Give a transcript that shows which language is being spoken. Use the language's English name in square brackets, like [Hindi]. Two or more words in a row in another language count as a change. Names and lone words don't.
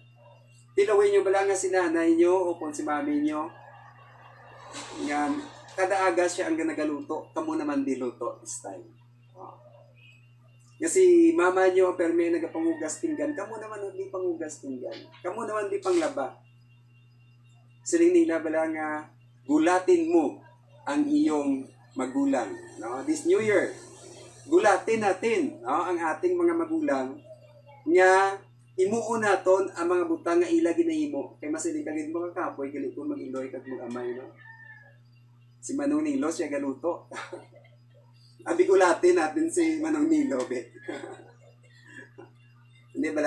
[Hiligaynon] Tilawin nyo bala nga si nanay nyo o kung si mami nyo, nga kada aga siya ang nagaluto, kamo naman diluto [English] this time. [Hiligaynon] Nga si mama nyo, pero may nagapangugas pinggan, kamo naman hindi pangugas pinggan. Kamo naman di panglaba. Siling nila bala nga, [Filipino] gulatin mo ang iyong magulang. [Hiligaynon] No? [English] This New Year, [Filipino] gulatin natin, no, ang ating mga magulang [Hiligaynon] nga imuon naton ang mga butang nga ila ginahimo kay masiling kagid mga kapoy gali kun mag-iloy kag mag-amay, no. Si Manong Nilo siya galuto. Abi gulatin natin si Manong Nilo bet. Hindi ba la?